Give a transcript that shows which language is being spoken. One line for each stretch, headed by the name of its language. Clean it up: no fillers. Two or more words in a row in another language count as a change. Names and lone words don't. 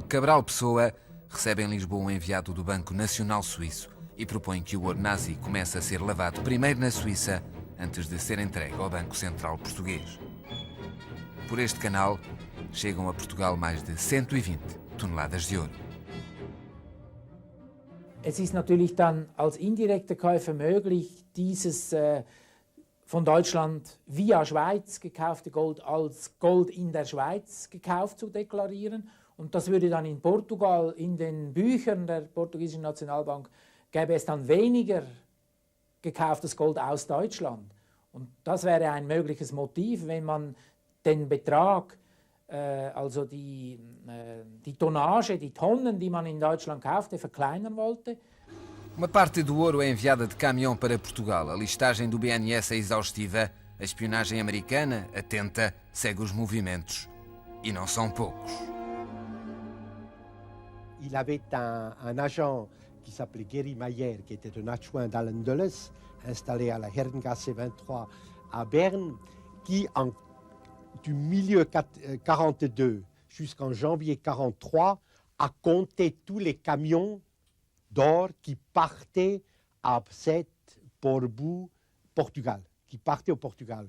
Portuguese: Cabral Pessoa, recebe em Lisboa um enviado do Banco Nacional Suíço e propõe que o ouro nazi comece a ser lavado primeiro na Suíça, antes de ser entregue ao Banco Central Português. Por este canal, chegam a Portugal mais de 120 toneladas de ouro.
German: Es ist natürlich dann als indirekter Käufer möglich, dieses von Deutschland via Schweiz gekaufte Gold als Gold in der Schweiz gekauft zu deklarieren. Und das würde dann in Portugal, in den Büchern der portugiesischen Nationalbank, gäbe es dann weniger gekauftes Gold aus Deutschland. Und das wäre ein mögliches Motiv, wenn man den Betrag, also die Tonnage, die Tonnen, die man in Deutschland kaufte, verkleinern wollte.
Portuguese: Uma parte do ouro é enviada de caminhão para Portugal. A listagem do BNS é exaustiva. A espionagem americana, atenta, segue os movimentos. E não são poucos.
French: Il avait un agent qui s'appelait Gary Mayer, qui était un adjoint d'Allen Dulles, installé à la Herrengasse 23 à Berne, qui, du milieu 42 jusqu'en janvier 43, a compté tous les camions d'or qui partaient à Sète, Portbou, Portugal, qui partaient au Portugal.